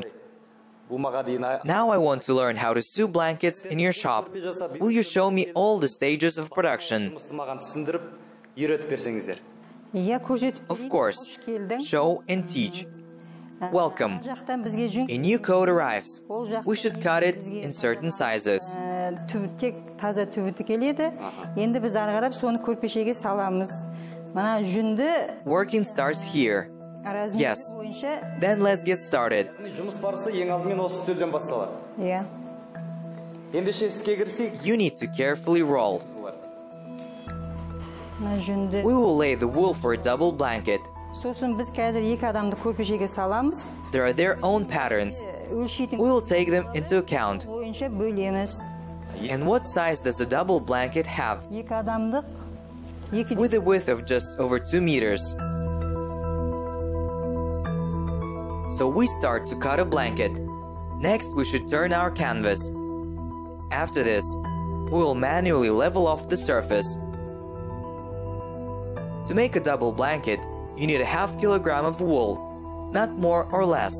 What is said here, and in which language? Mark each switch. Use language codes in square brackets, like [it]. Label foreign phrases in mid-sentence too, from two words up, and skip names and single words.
[en] Now I want to learn how to sew blankets in your shop. Will you show me all the stages of production? Of course. Show and teach. Welcome. A new coat arrives. We should cut it in certain sizes. [kk] Тек таза түбіті келеді. Енді біз ары қарап соны көрпешеге саламыз. Мына жүнді [en] Working starts here. Yes. Then let's get started. [kk] Жұмыс барысы ең алдымен осы стөлден басталады. Иә. Ендеше іске кірсек, [en] You need to carefully roll. [kk] Мына жүнді. [en] We will lay the wool for a double blanket. [kk] Сосын біз қазір екі адамды көрпешеге саламыз. [en] There are their own patterns. [kk] Өлшейтін [en] We will take them into account. [kk] бойынша бөлеміз. [en] And what size does a double blanket have? [kk] Екі адамдық, екі [en] With a width of just over 2 meters. So we start to cut a blanket. Next, we should turn our canvas. After this, we will manually level off the surface. To make a double blanket, you need a half kilogram of wool, not more or less.